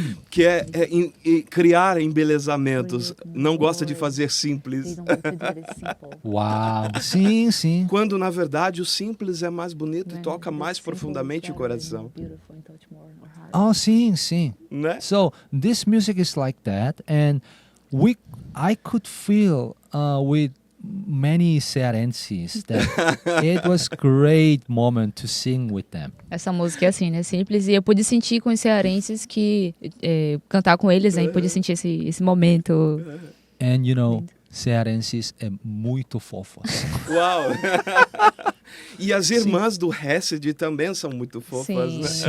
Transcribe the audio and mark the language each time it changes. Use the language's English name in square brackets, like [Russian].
[Portuguese] que é criar embelezamentos. Não gosta de fazer simples. Uau, sim, sim. Quando, na verdade, o simples é mais bonito e toca mais profundamente o coração. Oh, sim, sim. Né? [English] So this music is like that, and I could feel with many cearenses that it was great moment to sing with them. [Portuguese] Essa música é assim, né? Simples. E eu pude sentir com os cearenses que... cantar com eles, né? E pude sentir esse momento. [English] And [Portuguese] cearenses é muito fofos. Uau! E as irmãs do Hesed também são muito fofas, Sim.